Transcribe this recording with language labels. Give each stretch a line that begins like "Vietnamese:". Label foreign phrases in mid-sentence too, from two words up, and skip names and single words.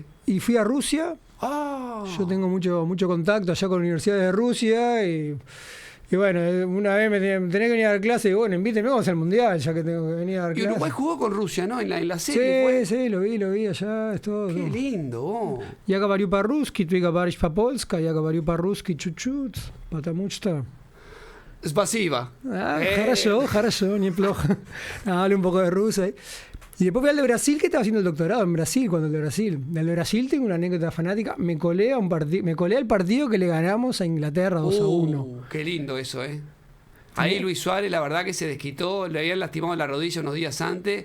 Spanish: Y fui a Rusia. Yo tengo mucho contacto allá con universidades de Rusia y bueno, una vez me tenía que venir a dar clase y bueno, invíteme, vamos al mundial, ya que tengo que venir a dar clase. Y Uruguay jugó con Rusia, ¿no? En la serie. Sí, lo vi allá, es todo. Qué lindo.
Russian: Я говорю по-русски, ты говоришь по-польски, я говорю по-русски чуть-чуть, потому что... Spasiba. Хорошо, неплохо.
Spanish: Hablo un poco de ruso ahí. Y después fui al de Brasil, que estaba haciendo el doctorado en Brasil, cuando el de Brasil. Del de Brasil tengo una anécdota fanática. Me colé al partido que le ganamos a Inglaterra 2-1. Qué lindo eso, ¿eh? Ahí Luis Suárez, la verdad que se desquitó, le habían lastimado la rodilla unos días antes.